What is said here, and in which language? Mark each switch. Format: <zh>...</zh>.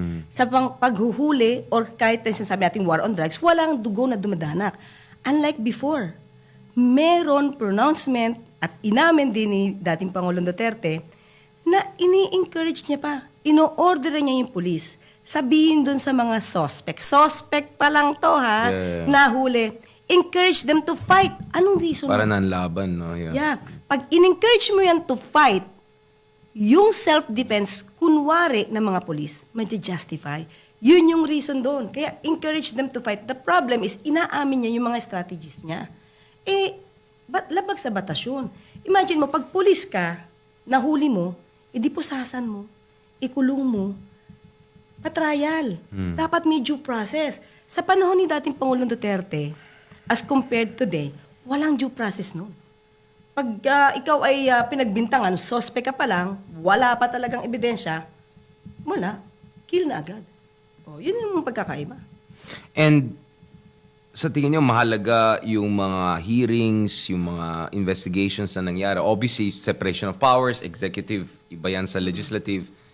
<tl>Sa paghuhuli or kahit na sinasabi natin war on drugs, walang dugo na dumadanak. Unlike before, meron pronouncement at inamin din ni dating Pangulong Duterte na ini-encourage niya pa. Ino-order niya yung pulis. Sabihin dun sa mga suspect. Suspect pa lang to ha.</tl> <en>Yeah.</en> <tl>Nahuli.</tl> <en>Encourage them to fight.</en> <tl>Anong reason? Para nanlaban, no? Yeah. Pag in-encourage mo yan</tl> <en>to fight,</en> <tl>yung self-defense, kunwari ng mga pulis, justify. Yun yung reason doon. Kaya encourage them to fight.</tl> <en>The problem is,</en> <tl>inaamin niya yung mga strategies niya. Labag sa batas yun. Imagine mo, pag pulis ka, nahuli mo, di pusasan mo, ikulong mo, patrial. Dapat may due process. Sa panahon ni dating Pangulong Duterte, as compared today, walang due process noon. Pag ikaw ay pinagbintangan, suspect ka pa lang, wala pa talagang ebidensya, wala, kill na agad. Yun yung pagkakaiba. And sa tingin niyo, mahalaga yung mga hearings, yung mga investigations na nangyari.</tl> <en>Obviously, separation of powers, executive,</en> <tl>iba yan sa</tl> <en>legislative.</en>